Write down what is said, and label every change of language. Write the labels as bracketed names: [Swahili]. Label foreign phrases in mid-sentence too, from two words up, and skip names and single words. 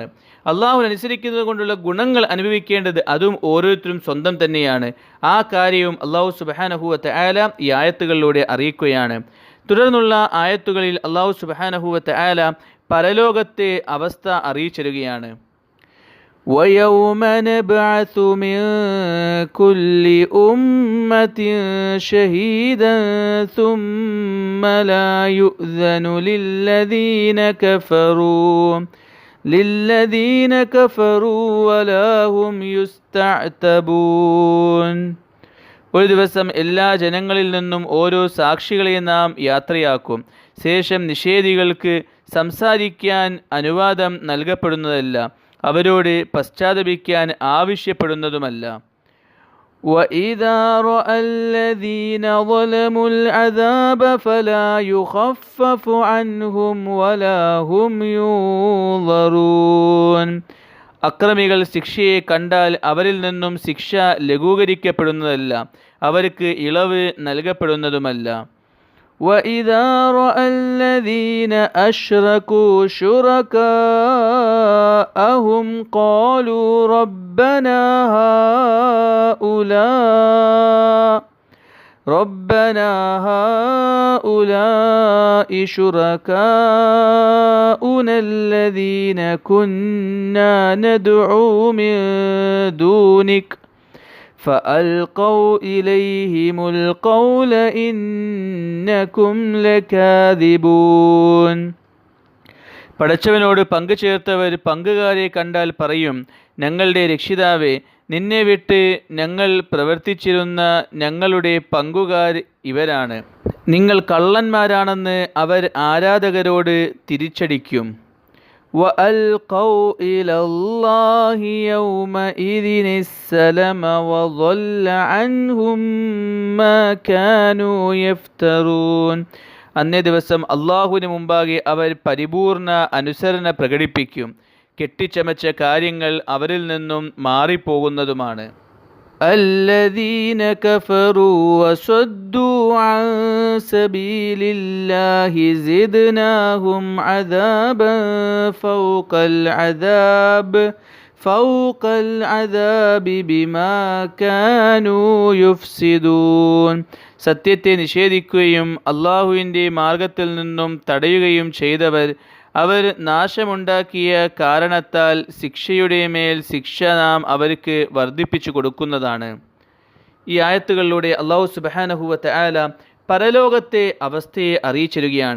[Malayalam] അള്ളാഹുവിനനുസരിക്കുന്നത് കൊണ്ടുള്ള ഗുണങ്ങൾ അനുഭവിക്കേണ്ടത് അതും ഓരോരുത്തരും സ്വന്തം തന്നെയാണ്. ആ കാര്യവും [Arabic] الله سبحانه وتعالى [Malayalam] ഈ ആയത്തുകളിലൂടെ അറിയിക്കുകയാണ്. തുടർന്നുള്ള ആയത്തുകളിൽ [Arabic] الله سبحانه وتعالى [Malayalam] പരലോകത്തെ അവസ്ഥ അറിയിച്ചിരുകയാണ്. [Arabic] وَيَوْمَ نَبْعَثُ مِنْ كُلِّ أُمَّةٍ شَهِيدًا ثُمَّ لَا يُؤْذَنُ لِلَّذِينَ كَفَرُوا وَلَا هُمْ يُسْتَعْتَبُونَ. [Malayalam] ഒരു ദിവസം എല്ലാ ജനങ്ങളിൽ നിന്നും ഓരോ സാക്ഷികളെ നാം യാത്രയാക്കും. ശേഷം നിഷേധികൾക്ക് സംസാരിക്കാൻ അനുവാദം നൽകപ്പെടുന്നതല്ല, അവരോട് പശ്ചാത്തപിക്കാൻ ആവശ്യപ്പെടുന്നതുമല്ല. [Arabic] وَإِذَا رَأَى الَّذِينَ ظَلَمُوا الْعَذَابَ فَلَا يُخَفَّفُ عَنْهُمْ وَلَا هُمْ يُنظَرُونَ. [Malayalam] അക്രമികൾ ശിക്ഷയെ കണ്ടാൽ അവരിൽ നിന്നും ശിക്ഷ ലഘൂകരിക്കപ്പെടുന്നതല്ല, അവർക്ക് ഇളവ് നൽകപ്പെടുന്നതുമല്ല. [Arabic] وَإِذَا رَأَى الَّذِينَ أَشْرَكُوا شُرَكَاءَهُمْ قَالُوا رَبَّنَا هَؤُلَاءِ شُرَكَاؤُنَا الَّذِينَ كُنَّا نَدْعُو مِن دُونِكَ فألقوا إليهم القول إنكم لكاذبون. [Malayalam] പടച്ചവനോട് പങ്കു ചേർത്തവർ പങ്കുകാരെ കണ്ടാൽ പറയും, ഞങ്ങളുടെ രക്ഷിതാവേ, നിന്നെ വിട്ട് ഞങ്ങൾ പ്രവർത്തിച്ചിരുന്ന ഞങ്ങളുടെ പങ്കുകാർ ഇവരാണ്, നിങ്ങൾ കള്ളന്മാരാണെന്ന് അവർ ആരാധകരോട് തിരിച്ചടിക്കും. [Arabic] وألقوا إلى الله يومئذ السلم وضل عنهم ما كانوا يفترون. [Malayalam] അന്നേ ദിവസം അള്ളാഹുവിന് മുമ്പാകെ അവർ പരിപൂർണ അനുസരണ പ്രകടിപ്പിക്കും. കെട്ടിച്ചമച്ച കാര്യങ്ങൾ അവരിൽ നിന്നും മാറിപ്പോകുന്നതുമാണ്. [Arabic] الذين كفروا وصدوا عن سبيل الله زدناهم عذابا فوق العذاب بما كانوا يفسدون. [Malayalam] സത്യത്തെ നിഷേധിക്കുകയും അള്ളാഹുവിൻ്റെ മാർഗത്തിൽ നിന്നും തടയുകയും ചെയ്തവർ അവർ നാശമുണ്ടാക്കിയ കാരണത്താൽ ശിക്ഷയുടെ മേൽ ശിക്ഷ നാം അവർക്ക് വർദ്ധിപ്പിച്ചു കൊടുക്കുന്നതാണ്. ഈ ആയത്തുകളിലൂടെ [Arabic] الله سبحانه وتعالى [Malayalam] പരലോകത്തെ അവസ്ഥയെ അറിയിച്ചിരിക്കുകയാണ്.